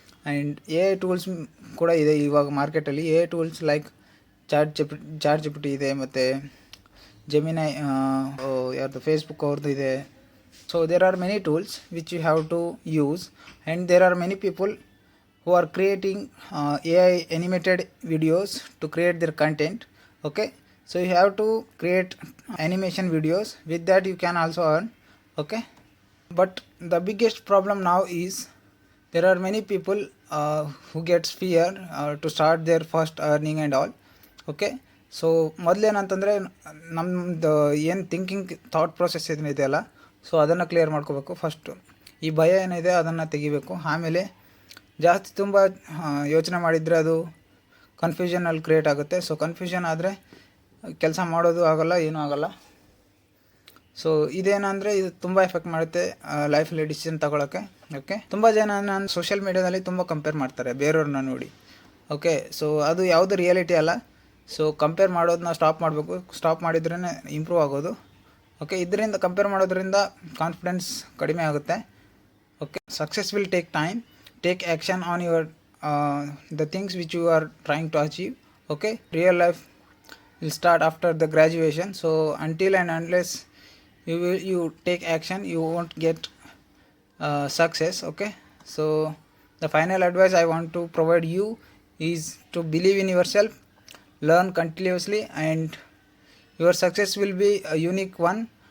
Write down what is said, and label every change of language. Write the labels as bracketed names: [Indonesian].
[Kannada] And AI tools ಕೂಡ ಇದೆ ಇವಾಗ ಮಾರ್ಕೆಟಲ್ಲಿ. AI tools like chat GPT ಇದೆ, ಮತ್ತು ಜೆಮಿನೈ, ಯಾರ್ದು ಫೇಸ್ಬುಕ್ ಅವ್ರದ್ದು ಇದೆ. [English] So there are many tools which you have to use, and there are many people who are creating AI animated videos to create their content, okay. So you have to create animation videos. With that you can also earn, okay. But the biggest problem now is there are many people who gets fear to start their first earning and all, okay. [Kannada] So ಮೊದಲೇನಂತಂದರೆ ನಮ್ಮದು ಏನು thought process ಏನಿದೆಯಲ್ಲ, so ಅದನ್ನು clear ಮಾಡ್ಕೋಬೇಕು first. ಈ ಭಯ ಏನಿದೆ ಅದನ್ನು ತೆಗಿಬೇಕು. ಆಮೇಲೆ ಜಾಸ್ತಿ ತುಂಬ ಯೋಚನೆ ಮಾಡಿದರೆ ಅದು ಕನ್ಫ್ಯೂಷನಲ್ಲಿ ಕ್ರಿಯೇಟ್ ಆಗುತ್ತೆ. ಸೊ ಕನ್ಫ್ಯೂಷನ್ ಆದರೆ ಕೆಲಸ ಮಾಡೋದು ಆಗೋಲ್ಲ, ಏನೂ ಆಗೋಲ್ಲ. ಸೊ ಇದೇನಂದರೆ ಇದು ತುಂಬ ಎಫೆಕ್ಟ್ ಮಾಡುತ್ತೆ ಲೈಫಲ್ಲಿ ಡಿಸಿಷನ್ ತಗೊಳ್ಳೋಕ್ಕೆ, ಓಕೆ. ತುಂಬ ಜನ ನಾನು ಸೋಷಿಯಲ್ ಮೀಡ್ಯಾದಲ್ಲಿ ತುಂಬ ಕಂಪೇರ್ ಮಾಡ್ತಾರೆ ಬೇರೆಯವ್ರನ್ನ ನೋಡಿ, ಓಕೆ. ಸೊ ಅದು ಯಾವುದು ರಿಯಾಲಿಟಿ ಅಲ್ಲ. ಸೊ ಕಂಪೇರ್ ಮಾಡೋದನ್ನ ಸ್ಟಾಪ್ ಮಾಡಬೇಕು. ಸ್ಟಾಪ್ ಮಾಡಿದ್ರೇ ಇಂಪ್ರೂವ್ ಆಗೋದು, ಓಕೆ. ಇದರಿಂದ ಕಂಪೇರ್ ಮಾಡೋದ್ರಿಂದ ಕಾನ್ಫಿಡೆನ್ಸ್ ಕಡಿಮೆ ಆಗುತ್ತೆ, okay. [English] Success will take time. Take action on your the things which you are trying to achieve, okay. Real life will start after the graduation. So until and unless you take action, you won't get success, okay. So the final advice I want to provide you is to believe in yourself, learn continuously, and your success will be a unique one.